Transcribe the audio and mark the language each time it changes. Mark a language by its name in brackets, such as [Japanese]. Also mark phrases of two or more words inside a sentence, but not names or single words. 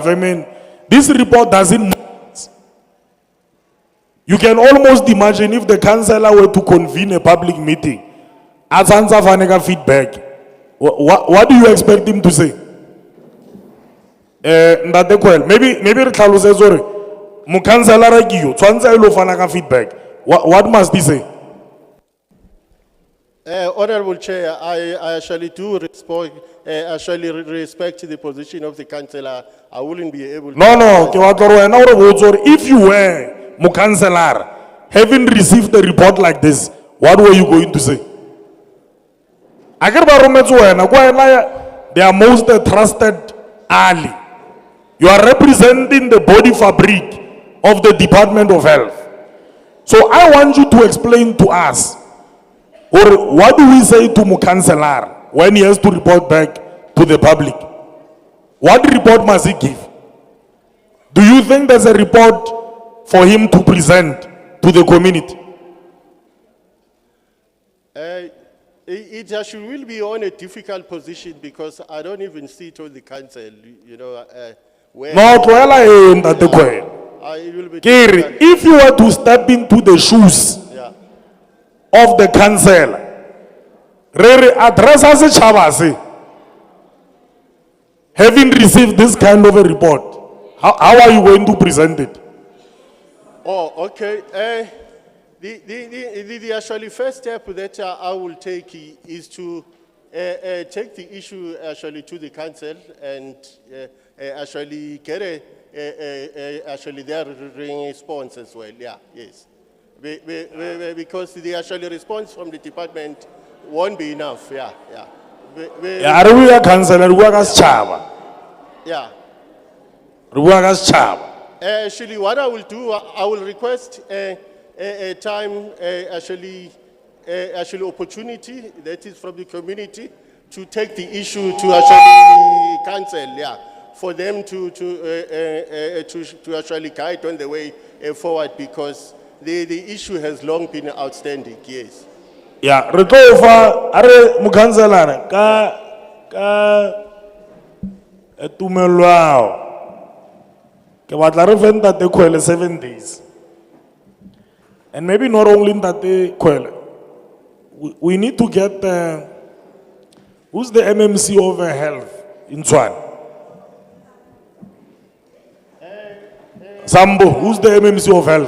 [English] I mean, this report doesn't. You can almost imagine if the councillor were to convene a public meeting, as answer for feedback, what do you expect him to say? [Tswana] Maybe re tlhalose gore mo councillor ke yo tshwantse a ilo fana ka feedback. [English] What must he say? Honorable Chair, I actually do respect the position of the councillor. I wouldn't be able to. No, [Tswana] ke batla gore wena o re botse gore [English] if you were mo councillor having received a report like this, what were you going to say? [Tswana] Akere ba rometse wena kwa wena [English] they are most trusted ally. You are representing the body fabric of the Department of Health. So I want you to explain to us, or what do we say to mo councillor when he has to report back to the public? What report must he give? Do you think there's a report for him to present to the community? It actually will be on a difficult position because I don't even sit on the council, where. No, [Tswana] tloela eng ntate Khwele. [English] It will be [Tswana] Ke re, [English] difficult. if you were to step into the shoes Yeah. of the councillor, re address as a chabase, having received this kind of a report, how are you going to present it? Oh, okay. The actually first step that I will take is to take the issue actually to the council and actually get actually their response as well. Yeah, yes. Because the actually response from the department won't be enough. Yeah, yeah. [Tswana] Ya re bua councillor re bua ka setšhaba. [English] Yeah. [Tswana] Re bua ka setšhaba. [English] Actually, what I will do, I will request a time, actually opportunity that is from the community to take the issue to actually council, yeah, for them to actually guide on the way forward because the issue has long been outstanding. Yes. [Tswana] Ya re tlo fa are mo councillor ka tumelo ke batla re fe ntate Khwele 7 days. [English] And maybe not only ntate Khwele, we need to get who's the MMC of health in Tshwane? Sambo, who's the MMC of health?